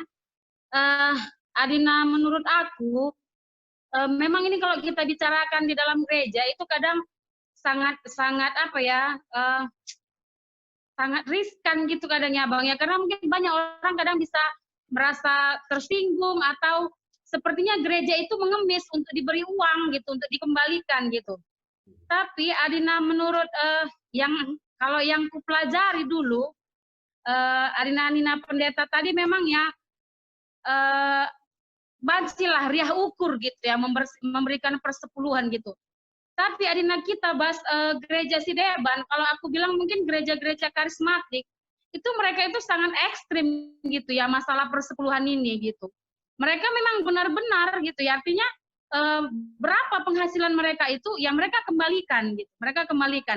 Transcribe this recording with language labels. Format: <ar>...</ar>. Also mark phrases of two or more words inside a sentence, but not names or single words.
<id>Adina menurut aku memang ini kalau kita bicarakan di dalam gereja itu kadang sangat apa ya, sangat riskan gitu kadang ya bang ya, karena mungkin banyak orang kadang bisa merasa tersinggung atau sepertinya gereja itu mengemis untuk diberi uang gitu, untuk dikembalikan gitu. Tapi Adina menurut kalau yang kupelajari dulu,</id> <btx>Adina Nina</btx> <id>pendeta tadi memang ya bancilah riah ukur gitu ya, memberikan persepuluhan gitu. Tapi Adina kita bahas gereja Sideban, kalau aku bilang mungkin gereja-gereja karismatik, itu mereka itu sangat ekstrim gitu ya masalah persepuluhan ini gitu. Mereka memang benar-benar gitu ya, artinya berapa penghasilan mereka itu yang mereka kembalikan gitu, mereka kembalikan.</id>